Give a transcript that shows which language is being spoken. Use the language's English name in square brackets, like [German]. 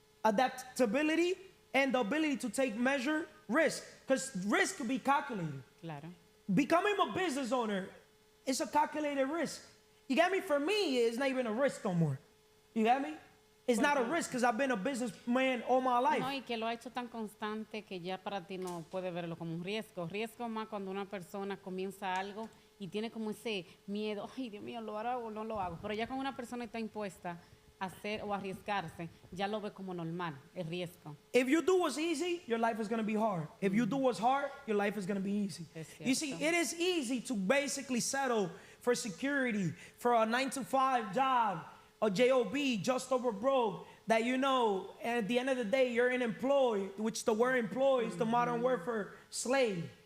[English] Adaptability, and the ability to take measured risk. Because risk could be calculated. [Spanish] Claro. [English] Becoming a business owner is a calculated risk. You got me? For me, it's not even a risk no more. You got me? It's not a risk because I've been a businessman all my life. [Spanish] No, y que lo ha hecho tan constante que ya para ti no puede verlo como un riesgo. Riesgo más cuando una persona comienza algo y tiene como ese miedo, ay Dios mío, ¿lo hago o no lo hago? Pero ya cuando una persona está impuesta a hacer o arriesgarse, ya lo ve como normal, el riesgo. [English] If you do what's easy, your life is going to be hard. If you do what's hard, your life is going to be easy. [Spanish] Es [English] You see, [Spanish] cierto. [English] it is easy to basically settle for security, for a 9-to-5 job, a job, just over broke, that and at the end of the day, you're an employee, which the word employee is the modern word for slave.